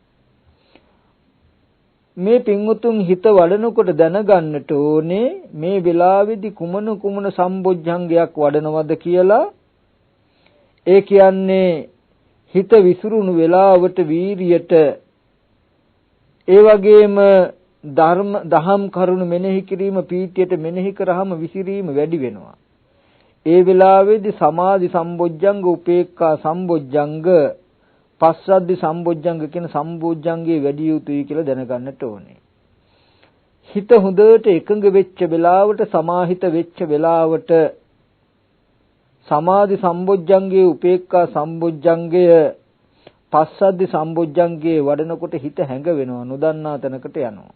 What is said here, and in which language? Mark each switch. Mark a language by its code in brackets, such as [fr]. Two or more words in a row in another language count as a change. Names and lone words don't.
[si] මේ පින්වුතුන් හිත වඩනකොට දැනගන්නට ඕනේ මේ වෙලාවේදී කුමන සම්බොජ්ජංගයක් වඩනවද කියලා. ඒ කියන්නේ හිත විසිරුණු වෙලාවට වීරියට, ඒ වගේම දහම් කරුණු මෙනෙහි කිරීම පීතියට මෙනෙහි කරාම විසිරීම වැඩි වෙනවා. ඒ වෙලාවේදී සමාධි සම්බොජ්ජංග, උපේක්ඛා සම්බොජ්ජංග, පස්සද්ධි සම්බොජ්ජංග කියන සම්බොජ්ජංගේ වැඩි යුතුයි කියලා දැනගන්නට ඕනේ. හිත හොඳට එකඟ වෙච්ච වෙලාවට, සමාහිත වෙච්ච වෙලාවට සමාධි සම්බොජ්ජංගේ, උපේක්ඛා සම්බොජ්ජංගය, පස්සද්ධි සම්බොජ්ජංගේ වඩනකොට හිත හැඟ වෙනවා, නොදන්නා තැනකට යනවා.